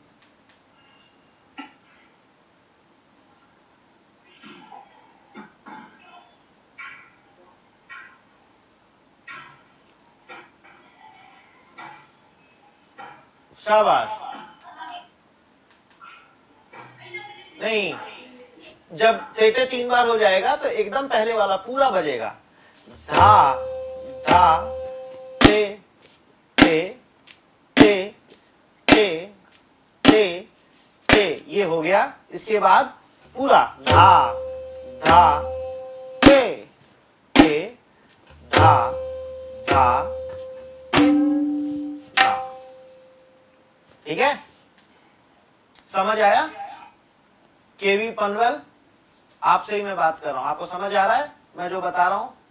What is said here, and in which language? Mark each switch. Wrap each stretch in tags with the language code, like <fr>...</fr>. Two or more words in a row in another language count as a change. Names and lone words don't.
<hi>शाबाश। नहीं, जब तेटे 3 बार हो जाएगा तो एकदम पहले वाला पूरा बजेगा। धा धा ते ते ते ते ते ते, ये हो गया। इसके बाद पूरा धा धा ते ते धा धा तिन धा। ठीक है, समझ आया? केवी पनवेल, आपसे ही मैं बात कर रहा हूं, आपको समझ आ रहा है मैं जो बता रहा हूं?</hi>